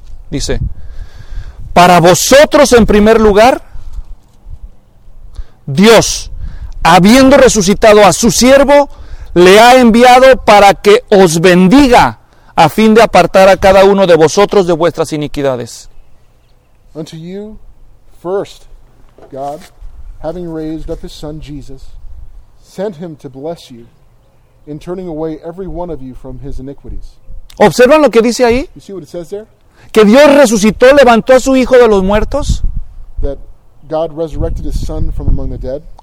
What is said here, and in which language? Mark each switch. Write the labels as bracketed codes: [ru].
[es] Dice, para vosotros en primer lugar, Dios, habiendo resucitado a su siervo, le ha enviado para que os bendiga a fin de apartar a cada uno de vosotros de vuestras iniquidades. [en] Unto you first, God, having raised up his son Jesus, sent him to bless you in turning away every one of you from his iniquities. [es] ¿Observan lo que dice ahí? [en] You see what it says there? [es] Que Dios resucitó, levantó a su hijo de los muertos. That God resurrected his son from among the dead.